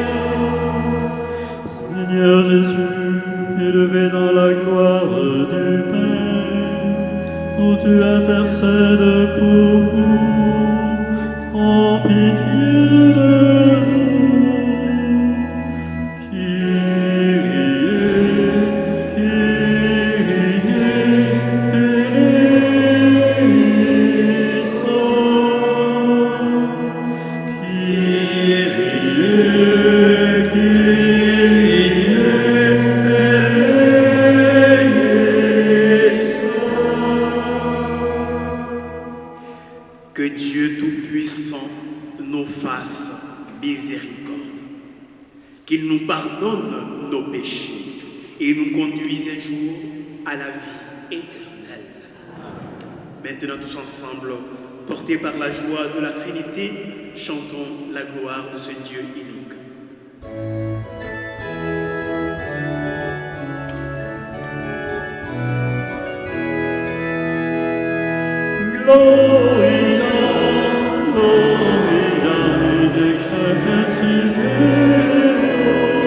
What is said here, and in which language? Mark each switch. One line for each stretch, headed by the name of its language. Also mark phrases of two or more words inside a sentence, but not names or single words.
French: Seigneur Jésus, élevé dans la gloire du Père, où tu intercèdes pour nous, en pitié de nous.
Greek: Kyrie, Kyrie eleison. Kyrie, Kyrie eleison.
French: Que Dieu Tout-Puissant nous fasse miséricorde, qu'il nous pardonne nos péchés et nous conduise un jour à la vie éternelle. Maintenant tous ensemble, portés par la joie de la Trinité, chantons la gloire de ce Dieu unique.
Latin: Gloria, Gloria, Dei Sanctis Deo.